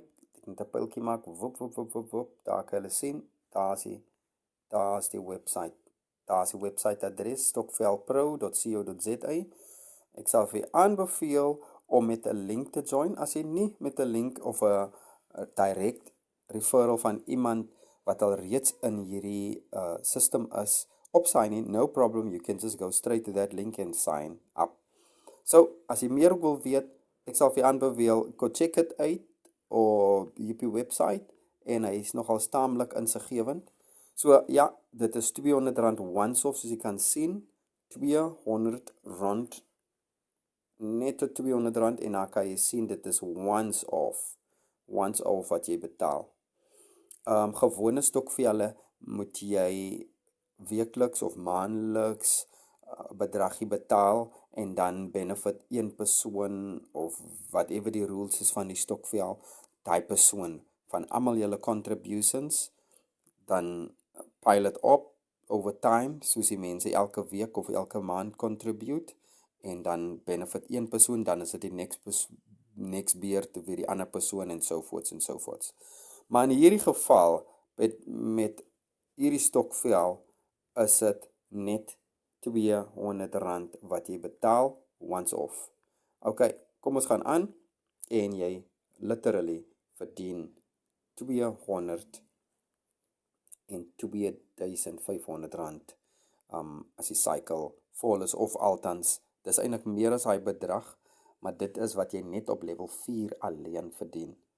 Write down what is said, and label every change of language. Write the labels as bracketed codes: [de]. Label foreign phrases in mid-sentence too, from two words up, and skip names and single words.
[af] Ek moet 'n pyltjie maak, woep, daar kan jy sien, daar is die website. Daar is die website adres, stokvelpro.co.za. Ek sal vir aanbeveel om met 'n link te join, as jy nie met 'n link of 'n [en] direct referral [af] van iemand wat al reeds in hierdie system is, opsign in, [en] no problem, you can just go straight to that link and sign up. [af] So, as jy meer wil weet, ek sal vir aanbeveel, [en] go check it [af] uit op die website, en hy is nogal staamlik insiggewend. So, ja, dit is R200 once-off, soos jy kan sien, R200, net tot R200, en dan kan jy sien, dit is once-off wat jy betaal. Gewone stokvelle moet jy weekliks of maandeliks bedragie betaal, en dan benefit een persoon, of whatever die rules is van die stokvel, die persoon, van almal julle contributions, dan [en] pile it [af] op [en] over time, [af] soos die mense elke week of elke maand contribute, en dan benefit een persoon, dan is dit die next beurt weer die ander persoon, en sovoorts en sovoorts. Maar in hierdie geval, met hierdie stokvel, is dit net R200 wat jy betaal, once off. Ok, kom ons gaan aan, en jy literally verdien R200 en R2500 as die cycle vol is, of althans, dis eintlik meer as hy bedrag, maar dit is wat jy net op level 4 alleen verdien.